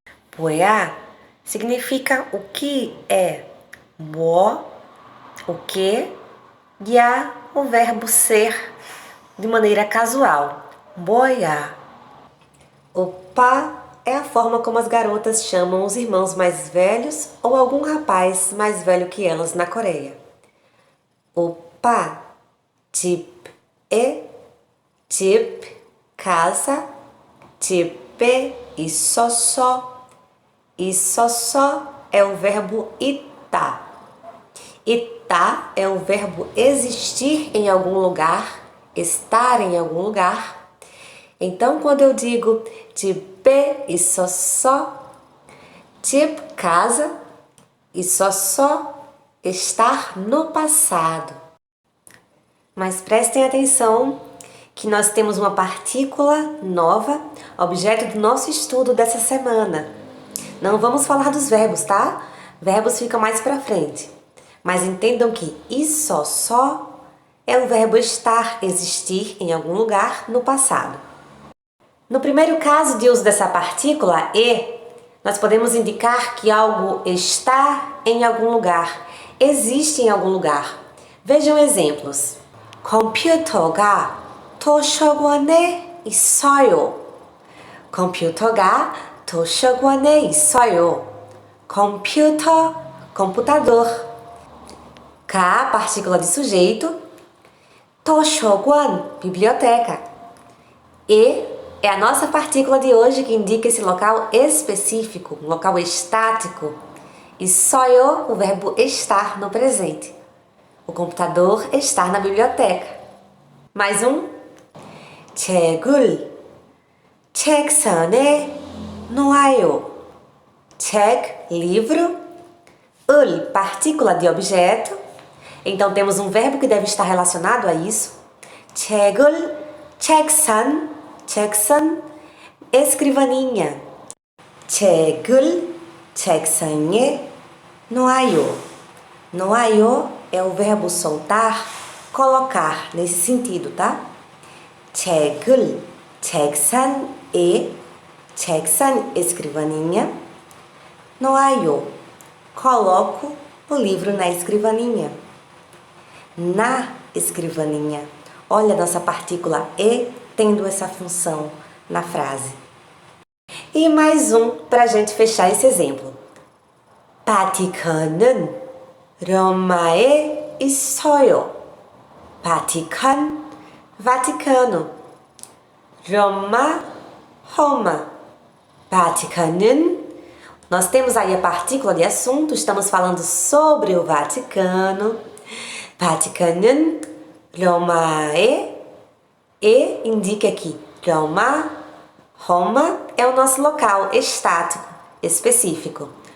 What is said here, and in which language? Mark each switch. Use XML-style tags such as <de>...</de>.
<pt>Poia significa o que é, mo, o que, e a, o verbo ser, de maneira casual, boia. Opa é a forma como as garotas chamam os irmãos mais velhos ou algum rapaz mais velho que elas na Coreia.</pt> <ko>Opa, 집, 집, casa, 집에 있었어.</ko> <pt>Issossó é o verbo ita. Ita é o verbo existir em algum lugar, estar em algum lugar. Então, quando eu digo</pt> <ko>집에 있었어,</ko> <pt>집, casa, 있었어, estar no passado. Mas prestem atenção que nós temos uma partícula nova, objeto do nosso estudo dessa semana. Não vamos falar dos verbos, tá? Verbos ficam mais pra frente. Mas entendam que só é o verbo estar, existir em algum lugar no passado. No primeiro caso de uso dessa partícula, nós podemos indicar que algo está em algum lugar, existe em algum lugar. Vejam exemplos.</pt> <ko>컴퓨터가 도서관에 있어요. 컴퓨터가 도서관에 있어요.</ko> <pt>Computer, computador. K, partícula de sujeito. 도서관, biblioteca. E é a nossa partícula de hoje que indica esse local específico, um local estático.</pt> <ko>있어요,</ko> <pt>o verbo estar no presente. O computador está na biblioteca. Mais um.</pt> <ko>책을 책상에 놓아요.</ko> <pt>책, livro. 을, partícula de objeto. Então temos um verbo que deve estar relacionado a isso.</pt> <ko>책을 책상, 책상,</ko> <pt>escrivaninha.</pt> <ko>책을 책상에 놓아요.</ko> <pt>놓아요 é o verbo soltar, colocar, nesse sentido, tá?</pt> <ko>책을 책상에,</ko> <pt>책상, escrivaninha,</pt> <ko>놓아요,</ko> <pt>coloco o livro na escrivaninha. Na escrivaninha. Olha a nossa partícula E tendo essa função na frase. E mais um para a gente fechar esse exemplo.</pt> <ko>바티칸은 로마에 있어요.</ko> <pt>바티칸, Vaticano. Roma, Roma. Vatican은, nós temos aí a partícula de assunto, estamos falando sobre o Vaticano. Vatican은 Roma에, e indica que Roma, Roma é o nosso local estático, específico.</pt>